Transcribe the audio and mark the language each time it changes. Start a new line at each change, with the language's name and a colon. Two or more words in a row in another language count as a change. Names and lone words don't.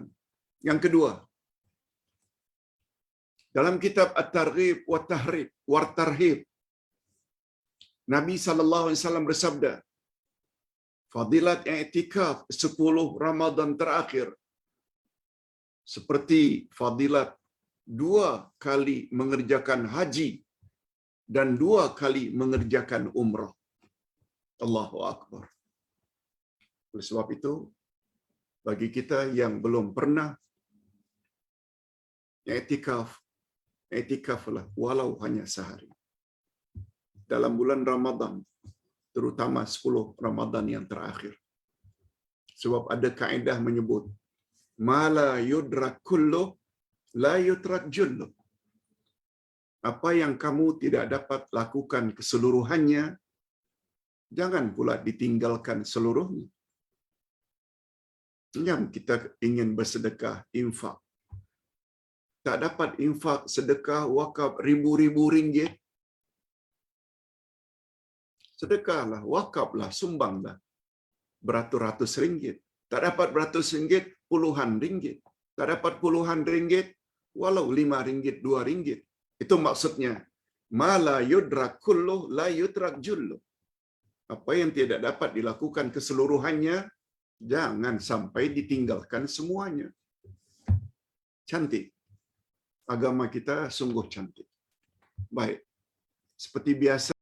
Malay: Yang kedua, dalam kitab At-Targhib wa Tarhib, Nabi
Arabic: صلى الله عليه وسلم
Malay: bersabda, fadilat i'tikaf 10 Ramadan terakhir seperti fadilat 2 kali mengerjakan haji dan 2 kali mengerjakan umrah.
Arabic: الله أكبر.
Malay: Oleh sebab itu, bagi kita yang belum pernah i'tikaflah walau hanya sehari dalam bulan Ramadan, terutama 10 Ramadan yang terakhir. Sebab ada kaedah menyebut,
Arabic: ما لا يدرك كله لا يترك جله.
Malay: Apa yang kamu tidak dapat lakukan keseluruhannya, jangan pula ditinggalkan seluruhnya. Yang kita ingin bersedekah, infak, tak dapat infak, sedekah, wakaf ribu-ribu ringgit, sedekahlah, wakaflah, sumbanglah beratus-ratus ringgit. Tak dapat beratus ringgit, puluhan ringgit. Tak dapat puluhan ringgit, walau 5 ringgit, 2 ringgit. Itu maksudnya,
Arabic: ما لا يدرك كله لا يترك جله.
Malay: Apa yang tidak dapat dilakukan keseluruhannya, jangan sampai ditinggalkan semuanya. Cantik. Agama kita sungguh cantik. Baik. Seperti biasa,